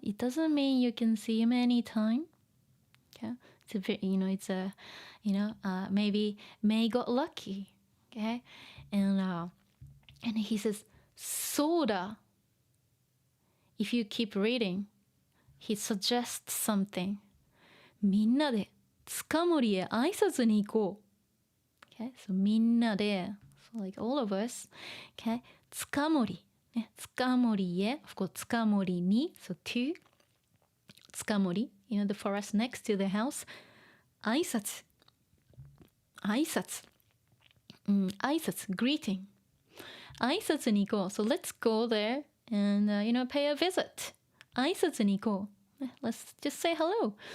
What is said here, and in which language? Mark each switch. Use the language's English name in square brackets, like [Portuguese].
[English] It doesn't mean you can see him anytime. Okay? It's a maybe May got lucky. Okay? And he says, そうだ. If you keep reading, he suggests something. [Japanese] みんなで塚森へ挨拶に行こう。 [English] Okay? So みんなで so like all of us. Okay? 塚森、ね、塚森へ of course 塚森に so to 塚森 you know the forest next to the house 挨拶挨拶 greeting [Japanese] 挨拶に行こう [English] so let's go there and you know pay a visit 挨拶に行こう let's just say hello